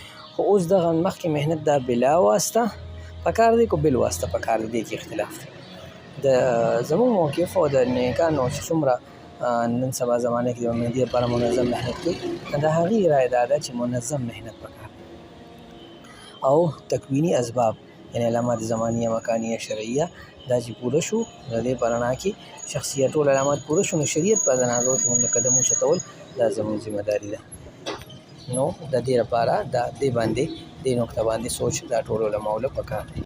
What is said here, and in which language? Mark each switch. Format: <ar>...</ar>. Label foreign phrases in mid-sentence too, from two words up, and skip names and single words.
<ps>خو اوس دغه مخکې محنت دا بلا واسطه پکار دی که بل واسطه پکار دی، دې کې اختلاف دی. د زموږ موقف او د نیکانو چې څومره نن سبا زمانه کې د امام مهدي لپاره منظم محنت کوي، د هغې رایه دا ده چې منظم محنت پکار دی او تکویني اسباب یعنی علامات زمانیه مکانیه شرعیه دا چې پوره شو د دې په رڼا کې شخصیت ټول علامات پوره شو نو شریعت په تناظر کې موږ قدم اوچتول دا زموږ ذمہ داري ده. نو د دې لپاره د دې باندې دې نقطه باندې سوچ دا ټول علماو له پکار دی.</ps>